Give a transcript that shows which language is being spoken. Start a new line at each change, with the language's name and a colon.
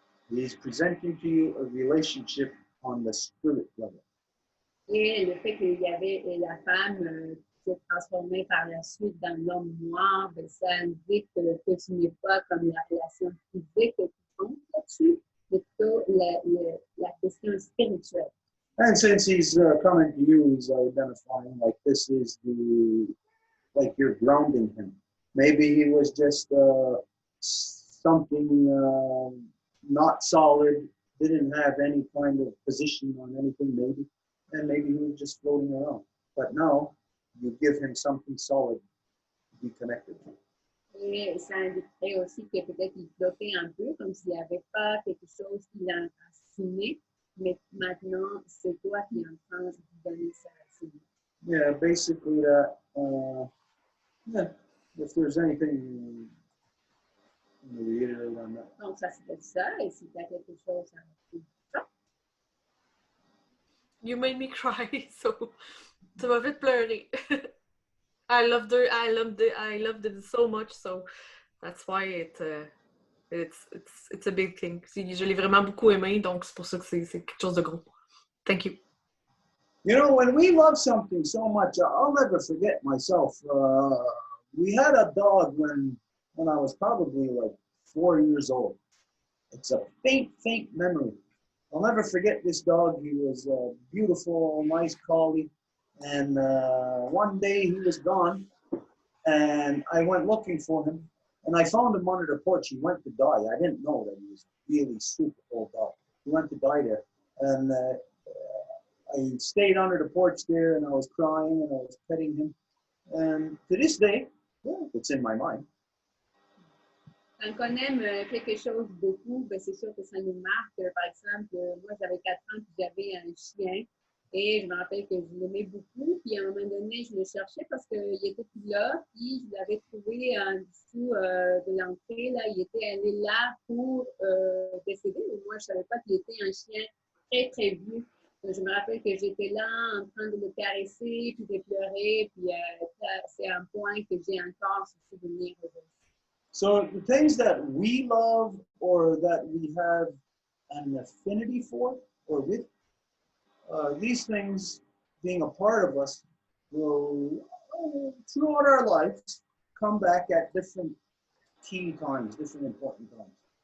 English: He's presenting to you a relationship on the spirit level.
French: Et le fait qu'il y avait la femme qui s'est transformée par la suite dans l'homme noir, ben, ça indique que ce n'est pas comme la relation physique qui compte là-dessus, mais plutôt la question spirituelle.
English: And since he's coming to you, he's identifying like this is like you're grounding him. Maybe he was just something not solid, didn't have any kind of position on anything maybe, and maybe he was just floating around. But now you give him something solid to be connected to.
French: Et ça indiquerait aussi que peut-être il flottait un peu, comme s'il n'y avait pas quelque chose qui l'a enraciné, mais maintenant c'est toi qui es en train de lui donner sa racine.
English: Yeah, basically that. Yeah, if there's anything to reiterate on that.
French: Donc ça serait ça, et si tu as quelque chose à rajouter.
English: You made me cry, so
French: ça m'a fait pleurer.
English: I loved her. I loved it so much, so that's why it It's a big thing.
French: Je l'ai vraiment beaucoup aimé, donc c'est pour ça que c'est quelque chose de gros.
English: Thank you. You know, when we love something so much, I'll never forget myself. We had a dog when I was probably like 4 years old. It's a faint memory. I'll never forget this dog. He was a beautiful, nice collie. And one day he was gone, and I went looking for him, and I found him under the porch. He went to die. I didn't know that he was really super old dog. He went to die there. And I stayed under the porch there, and I was crying, and I was petting him. And to this day, yeah, it's in my mind.
French: Quand on aime quelque chose beaucoup, ben c'est sûr que ça nous marque. Par exemple, moi, j'avais 4 ans, puis j'avais un chien. Et je me rappelle que je l'aimais beaucoup. Puis à un moment donné, je le cherchais parce qu'il était plus là. Puis je l'avais trouvé en dessous de l'entrée. Là, il était allé là pour décéder. Mais moi, je ne savais pas qu'il était un chien très, très vieux. Donc, je me rappelle que j'étais là en train de le caresser, puis de pleurer. Puis c'est un point que j'ai encore ce souvenir aujourd'hui.
English: So the things that we love or that we have an affinity for or with, these things being a part of us will, throughout our lives, come back at different key times, different important times.